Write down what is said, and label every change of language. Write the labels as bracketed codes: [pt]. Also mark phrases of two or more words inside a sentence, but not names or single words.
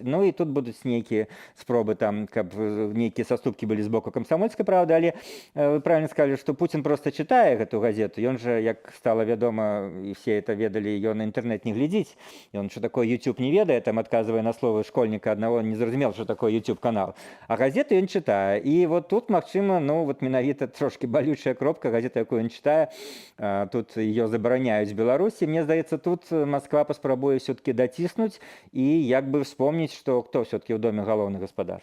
[be] Ну і тут будуць нейкія спробы там, каб нейкія саступкі былі з боку камсамольскай правды, але [ru] вы правильно сказали, [be] што Путін просто чытае гэту газету. Ён же, як стала вядома, і [ru] все это [be] ведалі, ён інтэрнэт не глядзіць. Ён [ru] что такое [be] YouTube не ведае, там адказвае на словы школьніка аднаго, не зразумел, [ru] что такое YouTube канал. [be] А газету ён чытае. І вот тут, магчыма, ну вот менавіта трошки балючая кропка, газета, якую ён чытае, тут ее забараняюць в Беларусі. Мне здаецца, тут Москва паспрабуе все-таки даціснуць і як бы вспомніць, што хто все-таки ў доме галоўны гаспадар.